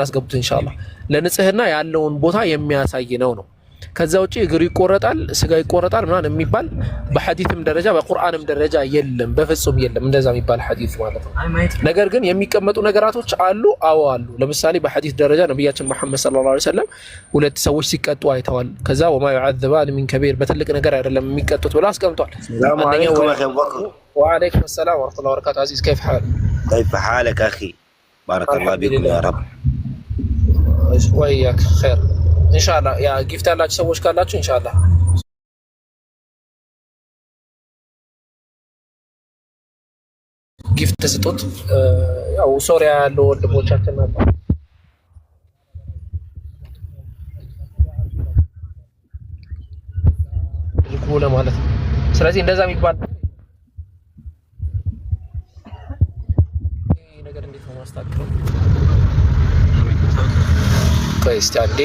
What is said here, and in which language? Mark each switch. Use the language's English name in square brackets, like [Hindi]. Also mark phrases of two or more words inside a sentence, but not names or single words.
[Amharic] አስገብቱ ኢንሻአላህ ለንጽህና ያለውን ቦታ የሚያሳይ ነው ከዛ ውጪ እግሩ ይቆረጣል ስጋ ይቆረጣል ምናምን የሚባል በሐዲስም ደረጃ በቁርአንም ደረጃ የለም በፍጹም የለም እንደዛ የሚባል ሐዲስ ማለት ነው ነገር ግን የሚቀመጡ ነገራቶች አሉ አሉ ለምሳሌ በሐዲስ ደረጃ ነብያችን መሐመድ [Arabic] صلى الله عليه وسلم [Amharic] ሁለት ሰዎች ሲቀጡ አይተዋል ከዛ [Arabic] وما يعذبان من كبير [Amharic] በትልቅ ነገር አይደለም የሚቀጡት ብለው አስቀምጧል [Arabic] وعليكم السلام ورحمه الله وبركاته عزيز كيف حالك اخي بارك الله بكم يا رب وياك خير ان شاء الله يا [Amharic] ጊፍት ያላችሁ ሰዎች ካላችሁ ኢንሻአላህ ጊፍት ስጡት ያው ሶሪያ ያለው ወንድሞቻችን ናቸው ልኩ ለማለት ነው ስለዚህ እንደዛ የሚባል ነገር እንዴት ነው ማስተካከለው ከስቲ አንዴ